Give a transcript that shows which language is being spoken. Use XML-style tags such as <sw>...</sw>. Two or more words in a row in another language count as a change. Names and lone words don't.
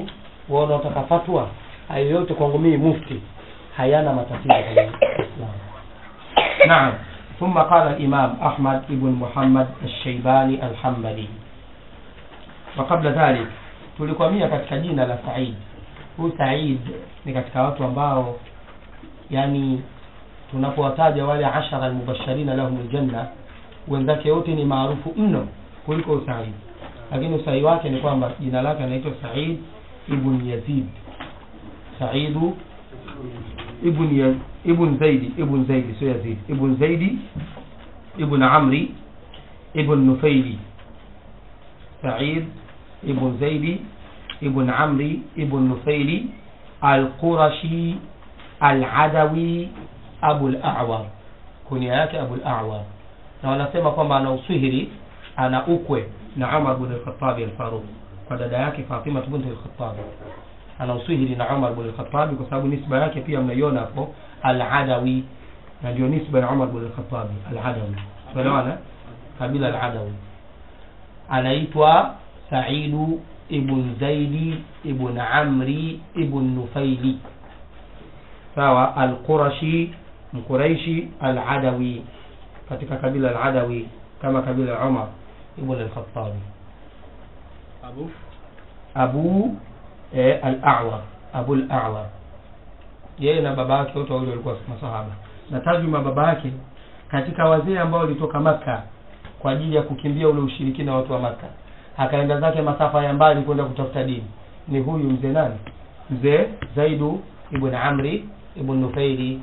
<sw>Wao wanataka fatwa. Haya yote kwangu mimi mufti hayana matatizo kwa Islam. Naam.</sw> <ar>ثم قال الإمام أحمد بن محمد الشيباني الحنبلي. وقبل ذلك</ar> <sw>tulikwamia katika jina la Said. Huyu Said ni katika watu ambao yani tunapowataja wale 10</sw> <ar>المبشرين لهم الجنة</ar> <sw>wenzake wote ni maarufu mno kuliko Said. Lakini usahihi wake ni kwamba jina lake anaitwa Said ibn Yazid. Said ibn Zaidi sio Yazid. Ibn Zaidi ibn Amri ibn Nufaili. Said ibn Zaidi ibn Amri ibn Nufaili al-Qurashi al-Adawi Abu al-A'war. Kunia yake Abu al-A'war. Na wanasema kwamba ana uswihiri, ana ukwe na Umar ibn al-Khattab al-Faruq kwa dada yake Fatima bint al-Khattab. Ana uswihiri na Umar ibn al-Khattab kwa sababu nisba yake pia mnaiona hapo al-Adawi, na ndio nisba ya Umar ibn al-Khattab al-Adawi. Tunaona kabila al-Adawi. Anaitwa Said ibn Zaidi ibn Amri ibn Nufaili. Sawa, al-Qurashi, Mquraishi, al-Adawi, katika kabila al-Adawi kama kabila Umar ibn al-Khattab. Abu al-A'war, Abu al-A'war. Yeye na baba yake wote wale walikuwa masahaba. Na tajuma baba yake katika wazee ambao walitoka Makka kwa ajili ya kukimbia ule ushirikina watu wa Makka, akaenda zake masafa ya mbali kwenda kutafuta dini, ni huyu mzee nani? Mzee Zaidu ibn Amri ibn Nufaili.</sw>